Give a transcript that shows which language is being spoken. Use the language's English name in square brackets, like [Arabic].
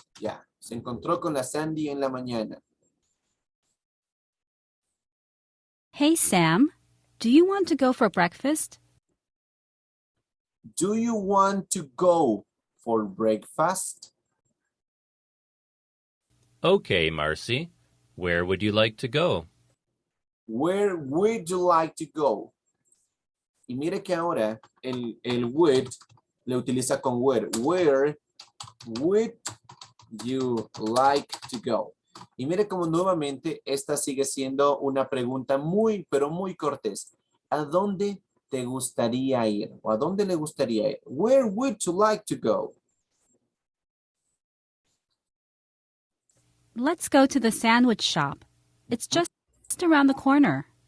[Spanish] Ya, se encontró con la Sandy en la mañana. [English] hey Sam, do you want to go for breakfast? Do you want to go for breakfast? Okay, Marcy. Where would you like to go? Where would you like to go? [Spanish] Y mire que ahora el would le utiliza con where. [English] Where would you like to go? [Spanish] Y mire como nuevamente esta sigue siendo una pregunta muy, pero muy cortés. ¿A dónde te gustaría ir? ¿O a dónde le gustaría ir? [English] Where would you like to go? Let's go to the sandwich shop. It's just around the corner.